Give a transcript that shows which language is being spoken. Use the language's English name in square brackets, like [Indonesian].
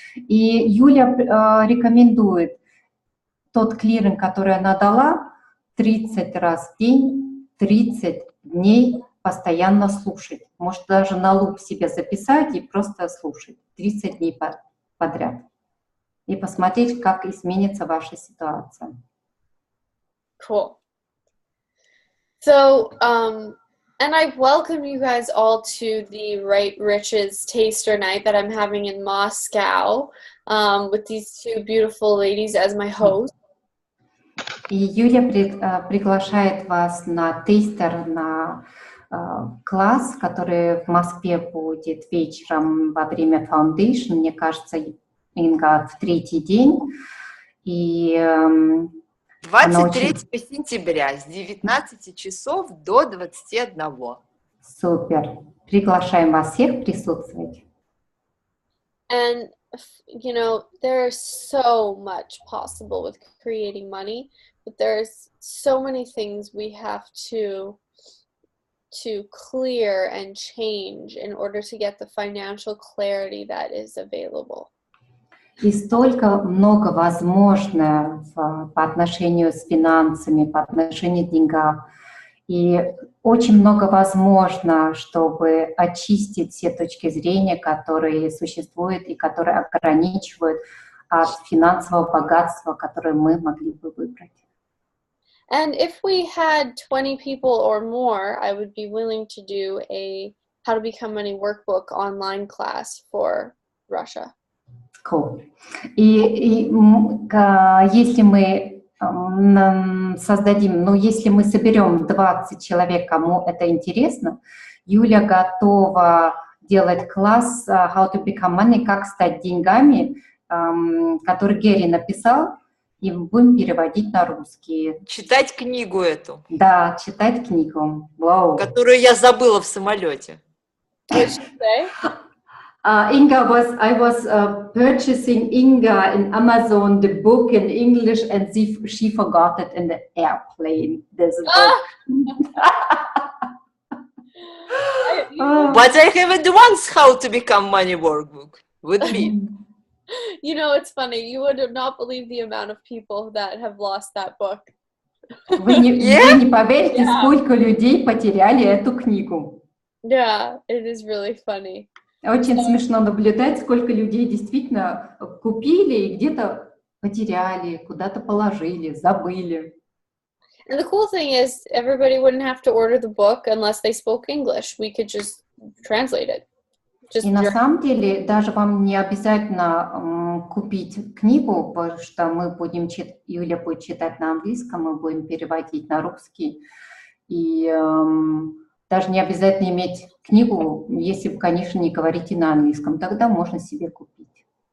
[Russian] И Юля рекомендует тот клиринг, который она дала, 30 раз в день, 30 дней постоянно слушать. Может, даже на луп себе записать и просто слушать 30 дней подряд. И посмотреть, как изменится ваша ситуация. [English] Cool. So, and I welcome you guys all to the Right Riches Taster Night that I'm having in Moscow with these two beautiful ladies as my hosts. [Russian] И Юля приглашает вас на тестер, на класс, который в Москве будет вечером во время Foundation. Мне кажется, Инга, в 3-й день. И 23 сентября с 19 часов до 21. Супер. Приглашаем вас всех присутствовать. [English] And, you know, there's so much possible with creating money, but there's so many things we have to clear and change in order to get the financial clarity that is available. [Russian] И столько много возможно по отношению с финансами, по отношению к деньгам. И очень много возможно, чтобы очистить все точки зрения, которые существуют и которые ограничивают от финансового богатства, которое мы могли бы выбрать. [English] And if we had 20 people or more, I would be willing to do a How to Become Money workbook online class for Russia. Cool. [Russian] И если мы создадим, если мы соберем 20 человек, кому это интересно, Юля готова делать класс How to Become Money, как стать деньгами, который Гэри написал, и будем переводить на русский. Читать книгу эту. Да, читать книгу. Вау. Которую я забыла в самолете. [English] What should I say? I was purchasing Inga in Amazon the book in English, and she forgot it in the airplane. There's a book. But I haven't once How to Become Money workbook with me. You know, it's funny. You would not believe the amount of people that have lost that book. [Russian] Вы не поверите, сколько людей потеряли эту книгу. [English] Yeah, it is really funny. [Russian] Очень смешно наблюдать, сколько людей действительно купили и где-то потеряли, куда-то положили, забыли. [English] And the cool thing is, everybody wouldn't have to order the book unless they spoke English. We could just translate it. [Russian] И на самом деле даже вам не обязательно купить книгу, потому что мы будем Юля будет читать на английском, мы будем переводить на русский. И даже не обязательно иметь книгу, если вы, конечно, не говорите на английском, тогда можно себе купить.